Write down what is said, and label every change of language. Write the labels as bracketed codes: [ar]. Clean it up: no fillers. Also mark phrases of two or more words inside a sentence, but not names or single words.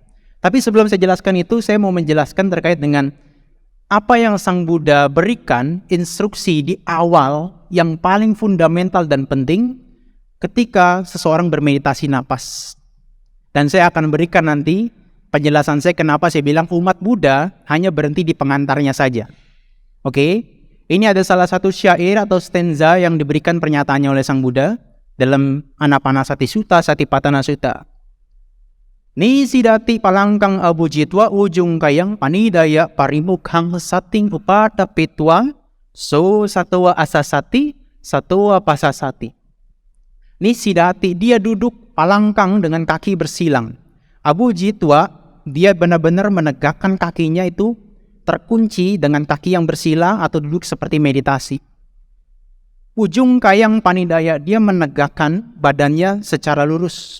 [id] Tapi sebelum saya jelaskan itu, saya mau menjelaskan terkait dengan apa yang Sang Buddha berikan instruksi di awal yang paling fundamental dan penting ketika seseorang bermeditasi napas. Dan saya akan berikan nanti penjelasan saya kenapa saya bilang umat Buddha hanya berhenti di pengantarnya saja. Oke? Ini ada salah satu syair atau stanza yang diberikan pernyataannya oleh Sang Buddha dalam Anapanasati Sutta, Satipatthana Sutta. [pi] Nisidati palangkang abujitwa ujung kayang panidaya parimukhang sating upatapitwa so satwa asasati satwa pasasati. [id] Nisidati, dia duduk palangkang dengan kaki bersilang. Abujitwa, dia benar-benar menegakkan kakinya itu terkunci dengan kaki yang bersilang atau duduk seperti meditasi. [pi] Ujung kayang panidaya, [id] dia menegakkan badannya secara lurus.